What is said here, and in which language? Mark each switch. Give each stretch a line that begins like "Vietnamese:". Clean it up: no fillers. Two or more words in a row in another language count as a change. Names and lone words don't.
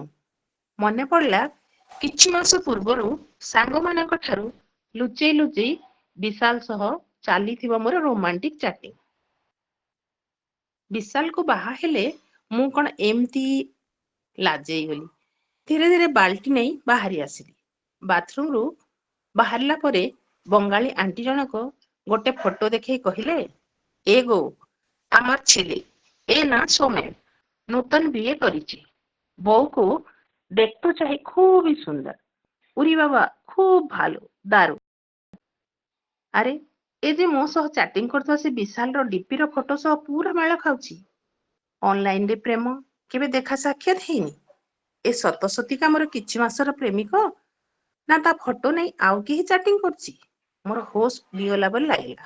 Odia: ମନେ ପଡ଼ିଲା କିଛି ମାସ ପୂର୍ବରୁ ସାଙ୍ଗମାନଙ୍କ ଠାରୁ ଲୁଚେଇ ଲୁଚେଇ ବିଶାଲ ସହ ଚାଲିଥିବା ମୋର
English: romantic chatting.
Odia: ବିଶାଲକୁ ବାହା ହେଲେ ମୁଁ କଣ ଏମିତି ଲାଜେଇ ଗଲି। ଧୀରେ ଧୀରେ ବାଲ୍ଟି ନେଇ ବାହାରି ଆସିଲି। ବାଥରୁମରୁ ବାହାରିଲା ପରେ ବଙ୍ଗାଳୀ ଆଣ୍ଟି ଜଣକ ଗୋଟେ ଫଟୋ ଦେଖେଇ କହିଲେ,
Bangla: এ গো আমার ছেলে, এ না সোমেন, নূতন বিয়ে করেছি, বউকে দেখতে চাই খুবই সুন্দর, উরি বাবা খুব ভালো, দারুণ।
Odia: আরে ଏ ଯେ ମୋ ସହ ଚାଟିଂ କରୁଥିବା ସେ ବିଶାଲର ଡିପିର ଫଟୋ ସହ ପୁରା ମେଳ ଖାଉଛି। ଅନଲାଇନରେ ପ୍ରେମ କେବେ ଦେଖା ସାକ୍ଷାତ ହେଇନି। ଏ ସତ ସତିକା ମୋର କିଛି ମାସର ପ୍ରେମିକ ନା ତା ଫଟୋ ନେଇ ଆଉ କେହି ଚାଟିଂ କରୁଛି। ମୋର ହୋସ୍ ଉଡ଼ିଗଲା ବୋଲି ଲାଗିଲା।